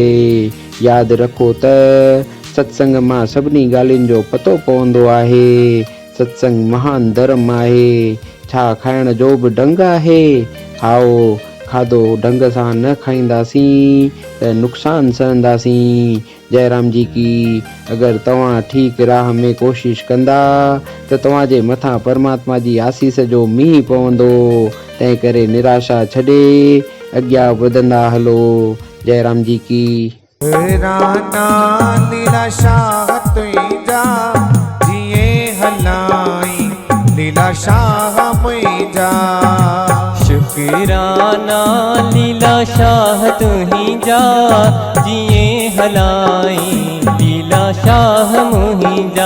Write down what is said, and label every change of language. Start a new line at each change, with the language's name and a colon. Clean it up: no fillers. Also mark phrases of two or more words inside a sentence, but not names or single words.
Sindhi: यादि रखो त सत्संग मां सभिनी ॻाल्हियुनि जो पतो पवंदो आहे। सत्संग महान धर्म आहे। छा खाइण जो बि ढंग आहे? हाओ, खाधो ढंग सां न खाईंदासीं त नुक़सान सहंदासीं।
Hindi: जय राम जी की।
Sindhi: अगरि तव्हां ठीक राह में कोशिश कंदा त तव्हांजे मथां परमात्मा जी आसीस जो मींहुं पवंदो। तंहिं करे निराशा छॾे अॻियां वधंदा हलो।
Hindi: जय राम जी की।
Sindhi: राना लीलाशाह तुंहिंजा जिए हलाई लीलाशाह मुंहिंजा। शुकराना लीलाशाह तुंहिंजा जिए हलाई लीलाशाह मुंहिंजा।